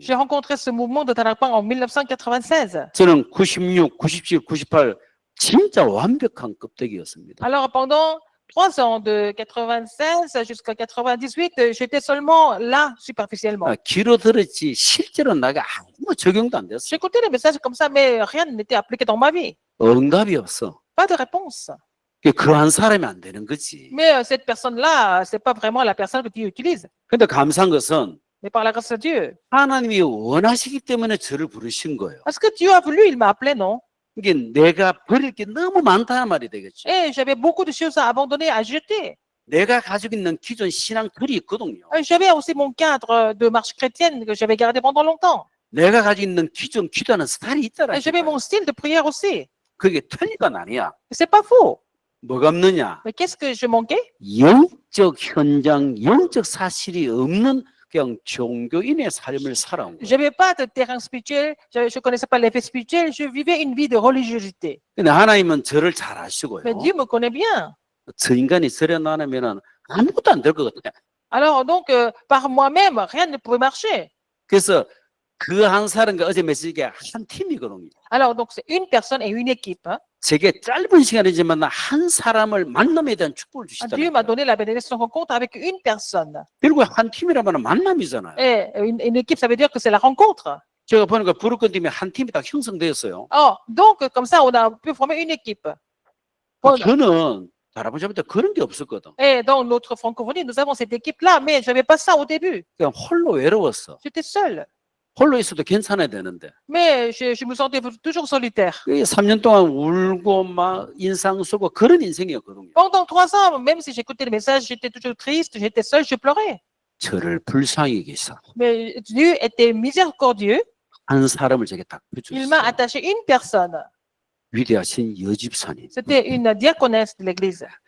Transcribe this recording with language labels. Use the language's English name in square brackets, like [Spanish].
[French] J'ai rencontré ce mouvement de Darakpan en 1996. [Korean] 저는 96, 97, 98 진짜 완벽한 껍데기였습니다. [French] Alors, pendant 3 ans, de 96 jusqu'à 98, j'étais seulement là, superficiellement. [Korean] 귀로 들었지 실제로 나게 아무 적용도 안 됐어. [French] J'écoutais les messages comme ça, mais rien n'était appliqué dans ma vie. [Korean] 응답이 없어. [French] Pas de réponse. [Korean] 그 한 사람이 안 되는 거지. [French] Mais cette personne-là, c'est pas vraiment la personne que Dieu utilise. [Korean] 근데 감사한 것은 [French] Mais par la grâce de Dieu. [Korean] 하나님이 원하시기 때문에 저를 부르신 거예요. [French] Parce que Dieu a voulu, il m'a appelé, non? [Korean] 이게 내가 버릴 게 너무 많다는 말이 되겠죠. [French] Et j'avais beaucoup de choses à abandonner, à jeter. [Korean] 내가 가지고 있는 기존 신앙 틀이 있거든요. [French] J'avais aussi mon cadre de marche chrétienne que j'avais gardé pendant longtemps. [Korean] 내가 가지고 있는 기존 기도하는 스타일이 있더라. [French] Et j'avais mon style de prière aussi. [Korean] 그게 틀린 건 아니야. [French] C'est pas faux. [Korean] 뭐가 없느냐? [French] Mais qu'est-ce que je manquais? [Korean] 영적 현장, 영적 사실이 없는 그냥 종교인의 삶을 살아온 거예요. [French] J'avais pas de terrain spirituel, je connaissais pas l'effet spirituel, je vivais une vie de religiosité. [Korean] 근데 하나님은 저를 잘 아시고요. [French] Mais Dieu me connaît bien. [Korean] 저 인간이 저래 나면 아무것도 안 될 것 같아요. [French] Alors donc, par moi-même, rien ne pouvait marcher. [Korean] 그래서 그 한 사람과 어제 메시지가 한 팀이거든요. [French] Alors donc, c'est une personne et une équipe. Hein. [Korean] 제게 짧은 시간이지만 한 사람을 만남에 대한 축복을 [French] Dieu m'a donné la bénédiction rencontre avec une personne. [Korean] 결국 한 팀이라면 만남이잖아요. [French] Et une équipe, ça veut dire que c'est la rencontre. [Korean] 제가 보니까 부르권 팀이 한 팀이 다 형성되었어요. [French] Oh, donc, comme ça, on a pu former une équipe. Voilà. [Korean] 저는 할아버지 때 그런 게 없었거든. [French] Et dans notre francophonie, nous avons cette équipe-là, mais je n'avais pas ça au début. [Korean] 그냥 홀로 외로웠어. [French] J'étais seule. [Korean] 홀로 있어도 괜찮아야 되는데. [French] Mais je me sentais toujours solitaire. [Korean] 3년 동안 울고 막 인상 쓰고 그런 인생이었거든요. [French] Pendant 3 ans, même si j'écoutais les messages, j'étais toujours triste, j'étais seule, je pleurais. [Korean] 저를 불쌍히 계셔. [French] Mais Dieu était miséricordieux. [Korean] 한 사람을 제게 딱 [French] Il m'a [Korean] 붙였어요. [French] attaché une personne. [Korean] 위대하신 여집사님. [French] C'était une diaconesse de l'église.